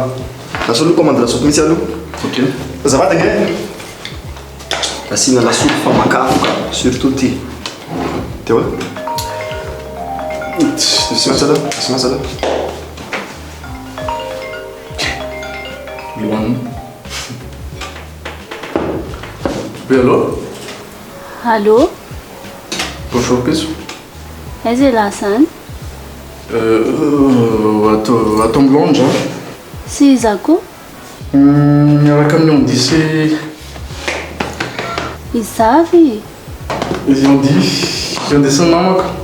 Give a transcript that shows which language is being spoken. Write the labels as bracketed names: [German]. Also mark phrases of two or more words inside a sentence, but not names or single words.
[Malagasy] lasa aloha commande lasopy mihitsy aloha ok zavady nge asina lasopy fa makafoka surtout ty teo sy matsy aloha lohanina [French] oui allô [Malagasy] Allô? Bonjour piso Aiza ilasany? ato amilonja Sy iza koa? miaraka amin'ny ondisy Izavy? izy ondisy namako